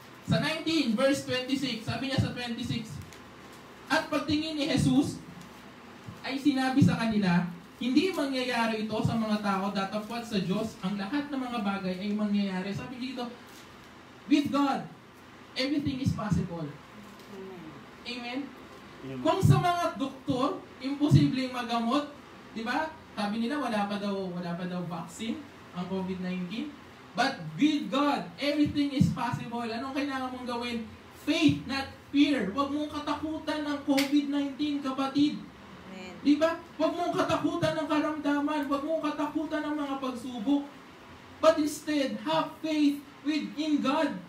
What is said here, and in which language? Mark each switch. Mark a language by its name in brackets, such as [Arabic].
[Filipino] Sa 19 verse 26, sabi niya sa 26, at pagtingin ni Jesus ay sinabi sa kanila, hindi mangyayari ito sa mga tao datapwat sa Diyos. Ang lahat ng mga bagay ay mangyayari. Sabi dito, [English] with God, everything is possible. Amen? [Filipino] Kung sa mga doktor, imposibleng magamot, di ba? Sabi nila wala pa daw vaccine. ang COVID-19. [English] But with God, everything is possible. [Filipino] Anong kailangan mong gawin? [English] Faith, not fear. [Filipino] Huwag mong katakutan ng COVID-19, kapatid. Amen. Di ba? Huwag mong katakutan ng karamdaman. Huwag mong katakutan ng mga pagsubok. [English] But instead, have faith in God.